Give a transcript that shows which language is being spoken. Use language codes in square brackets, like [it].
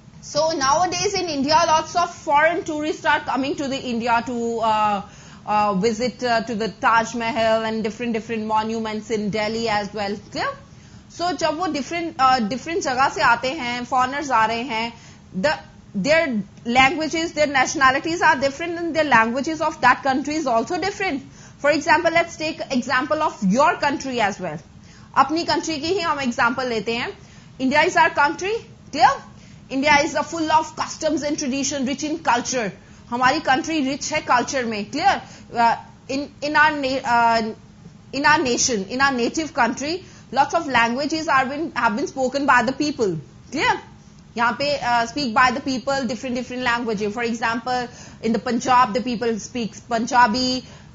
[en] So nowadays in India, lots of foreign tourists are coming to the India to visit to the Taj Mahal and different monuments in Delhi as well. Clear? So [hi] जब वो different जगह से आते हैं, foreigners आ रहे हैं, [en] their languages, their nationalities are different, and their languages of that country is also different. For example, let's take example of your country as well. [hi] अपनी country की ही हम example लेते हैं. [en] India is our country. Clear? India is full of customs and tradition, rich in culture. [hi] हमारी country rich है culture में. [en] Clear? In our nation, in our native country, lots of languages have been spoken by the people. Clear? [hi] यहाँ पे [en] speak by the people different languages. For example, in the Punjab the people speak Punjabi.